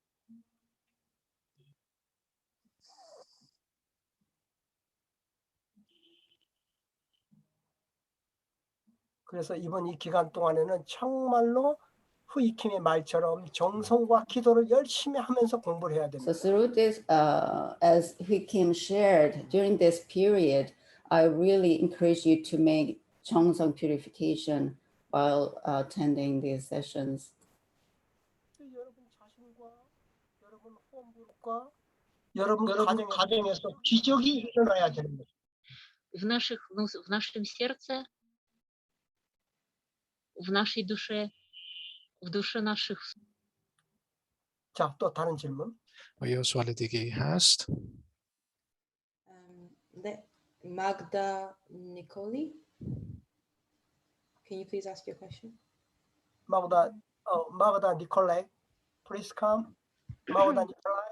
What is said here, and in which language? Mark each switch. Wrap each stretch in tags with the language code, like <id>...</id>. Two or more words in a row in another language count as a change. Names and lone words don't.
<ko>그래서 이번 이 기간 동안에는 정말로 후이킴의 말처럼 정성과 기도를 열심히 하면서 공부를 해야 됩니다.</ko> <en>So through this, as Kim shared, during this period, I really encourage you to make Cheongsong purification while attending these sessions.</en> <ko>여러분 자신과 여러분 홈그룹과 여러분 가정에서 기적이 일어나야 되는 거죠.</ko> <ru>В нашем сердце, в нашей душе, в душе наших.</ru> <ko>자, 또 다른 질문. Josvalidigi hast.</ko> <en>Magda Nicoli, can you please ask your question? Magda Nicolai, please come. Magda Nicolai.</en>